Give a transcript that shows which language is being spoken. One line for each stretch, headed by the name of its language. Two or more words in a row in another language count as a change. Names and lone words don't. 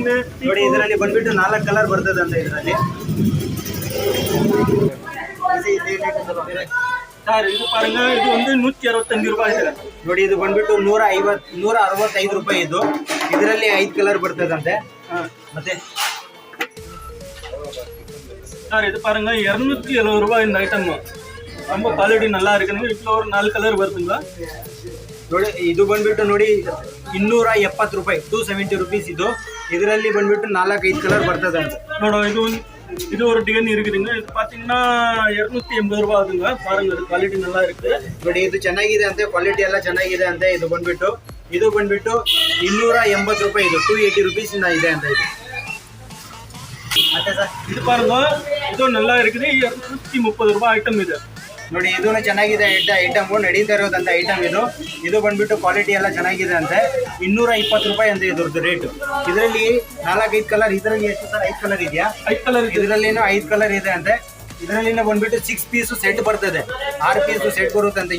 Kannada: ನೋಡಿ, ಇದರಲ್ಲಿ ಬಂದ್ಬಿಟ್ಟು 4 ಕಲರ್ ಬರ್ತದೆ ಅಂತ ಇದರಲ್ಲಿ. ಸರ್ ಇದು ಪಾರುಂಗ, ಇದು ಒಂದು 165 ರೂಪಾಯಿ ಇದೆ ನೋಡಿ. ಇದು ಬಂದ್ಬಿಟ್ಟು 165 ರೂಪಾಯಿ. ಇದರಲ್ಲಿ 5 ಕಲರ್ ಬರ್ತದಂತೆ. ಮತ್ತೆ
Tamil: சார் இது பாருங்க, 270 ரூபாய் இந்த ஐட்டம். ரொம்ப குவாலிட்டி நல்லா இருக்குங்க. இதில் ஒரு 4 கலர் வருதுங்க
Kannada: ನೋಡಿ. ಇದು ಬಂದ್ಬಿಟ್ಟು ನೋಡಿ 270 ರೂಪಾಯಿ, 270 ರುಪೀಸ್. ಇದರಲ್ಲಿ ಬಂದ್ಬಿಟ್ಟು 4-5 ಕಲರ್ ಬರ್ತದೆ ಅಂತ. ನೋಡೋ,
Tamil: இது ஒரு டிசைன் இருக்குதுங்க. இது பார்த்தீங்கன்னா 280 ரூபாய் ஆகுதுங்க. பாருங்க, இது குவாலிಟಿ நல்லா இருக்கு
Kannada: ನೋಡಿ. ಇದು ಚೆನ್ನಾಗಿದೆ ಅಂತೆ, ಕ್ವಾಲಿಟಿ ಎಲ್ಲ ಚೆನ್ನಾಗಿದೆ ಅಂತೆ. ಇದು ಬಂದ್ಬಿಟ್ಟು 280 ರೂಪಾಯಿ. 280 ರುಪೀಸ್ ಇದೆ ಅಂತ. ಮತ್ತೆ ಸರ್ ಇದು பாருங்க, ಇದು
Tamil: நல்லா இருக்குது.
Kannada: 230 ರೂಪಾಯಿ ಐಟಮ್ ಇದೆ ನೋಡಿ. ಇದೂ ಚೆನ್ನಾಗಿದೆ ಐಟಮ್, ನಡೀತಾ ಇರೋದಂತ ಐಟಮ್. ಇದು ಬಂದ್ಬಿಟ್ಟು ಕ್ವಾಲಿಟಿ ಎಲ್ಲ ಚೆನ್ನಾಗಿದೆ ಅಂತೆ. 220 ರೂಪಾಯಿ ಅಂತ ಇದ್ರದ್ದು ರೇಟು. ಇದರಲ್ಲಿ 4-5 ಕಲರ್. ಇದರಲ್ಲಿ ಎಷ್ಟು ಸರ್? 5 ಕಲರ್ ಇದೆಯಾ? 5 ಕಲರ್. ಇದರಲ್ಲಿನೂ 5 ಕಲರ್ ಇದೆ ಅಂತೆ. ಇದರಲ್ಲಿನ ಬಂದ್ಬಿಟ್ಟು 6
English: piece set
Kannada: ಬರ್ತದೆ, 6
English: piece set
Kannada: ಬರುತ್ತೆ ಅಂತ.